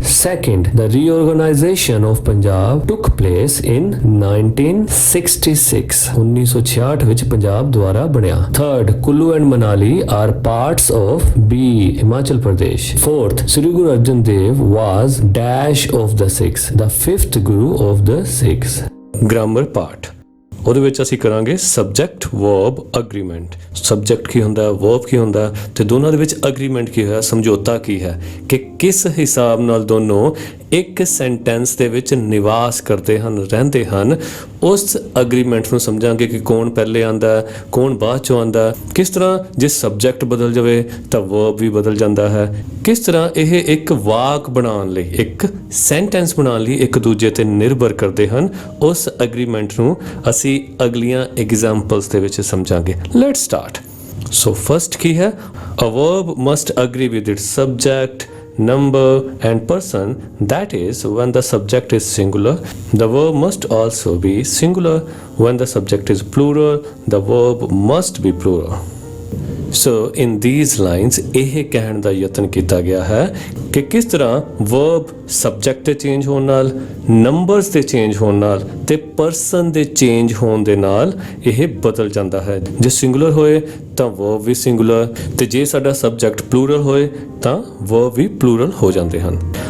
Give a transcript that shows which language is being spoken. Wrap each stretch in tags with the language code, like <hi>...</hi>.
<en>Second, the reorganization of Punjab took place in 1966.</en> <pa>1966 ਵਿੱਚ ਪੰਜਾਬ ਦੁਆਰਾ ਬਣਿਆ।</pa> <en>Third, Kullu and Manali are parts of B Himachal Pradesh. Fourth, Sri Guru Arjan Dev was dash of the Sikhs, the fifth Guru of the Sikhs. Grammar part.</en> <pa>ਉਹਦੇ ਵਿੱਚ ਅਸੀਂ ਕਰਾਂਗੇ subject verb agreement. Subject ਕੀ ਹੁੰਦਾ, verb ਕੀ ਹੁੰਦਾ ਤੇ ਦੋਨਾਂ ਦੇ ਵਿੱਚ ਅਗਰੀਮੈਂਟ ਕੀ ਹੋਇਆ, ਸਮਝੌਤਾ ਕੀ ਹੈ ਕਿ ਕਿਸ ਹਿਸਾਬ ਨਾਲ ਦੋਨੋਂ ਇੱਕ ਸੈਂਟੈਂਸ ਦੇ ਵਿੱਚ ਨਿਵਾਸ ਕਰਦੇ ਹਨ, ਰਹਿੰਦੇ ਹਨ। ਉਸ ਅਗਰੀਮੈਂਟ ਨੂੰ ਸਮਝਾਂਗੇ ਕਿ ਕੌਣ ਪਹਿਲੇ ਆਂਦਾ, ਕੌਣ ਬਾਅਦ ਚੋਂ ਆਂਦਾ, ਕਿਸ ਤਰ੍ਹਾਂ ਜੇ ਸਬਜੈਕਟ ਬਦਲ ਜਾਵੇ ਤਾਂ ਵਰਬ ਵੀ ਬਦਲ ਜਾਂਦਾ ਹੈ, ਕਿਸ ਤਰ੍ਹਾਂ ਇਹ ਇੱਕ ਵਾਕ ਬਣਾਉਣ ਲਈ, ਇੱਕ ਸੈਂਟੈਂਸ ਬਣਾਉਣ ਲਈ ਇੱਕ ਦੂਜੇ ਤੇ ਨਿਰਭਰ ਕਰਦੇ ਹਨ। ਉਸ ਅਗਰੀਮੈਂਟ ਨੂੰ ਅਸੀਂ ਅਗਲੀਆਂ ਐਗਜ਼ਾਮਪਲਸ ਦੇ ਵਿੱਚ ਸਮਝਾਂਗੇ।</pa> <en>Let's start. So first</en> <pa>ਕੀ ਹੈ,</pa> <en>A verb must agree with its subject, number and person. That is, when the subject is singular, the verb must also be singular. When the subject is plural, the verb must be plural. So in these lines</en> <pa>ਇਹ ਕਹਿਣ ਦਾ ਯਤਨ ਕੀਤਾ ਗਿਆ ਹੈ ਕਿ ਕਿਸ ਤਰ੍ਹਾਂ verb subject ਦੇ ਚੇਂਜ ਹੋਣ ਨਾਲ, ਨੰਬਰਸ ਦੇ ਚੇਂਜ ਹੋਣ ਨਾਲ ਤੇ ਪਰਸਨ ਦੇ ਚੇਂਜ ਹੋਣ ਦੇ ਨਾਲ ਇਹ ਬਦਲ ਜਾਂਦਾ ਹੈ। ਜੇ ਸਿੰਗੂਲਰ ਹੋਏ ਤਾਂ ਵਰਬ ਵੀ ਸਿੰਗੂਲਰ, ਤੇ ਜੇ ਸਾਡਾ ਸਬਜੈਕਟ ਪਲੂਰਲ ਹੋਏ ਤਾਂ ਵਰਬ ਵੀ ਪਲੂਰਲ ਹੋ ਜਾਂਦੇ ਹਨ।</pa>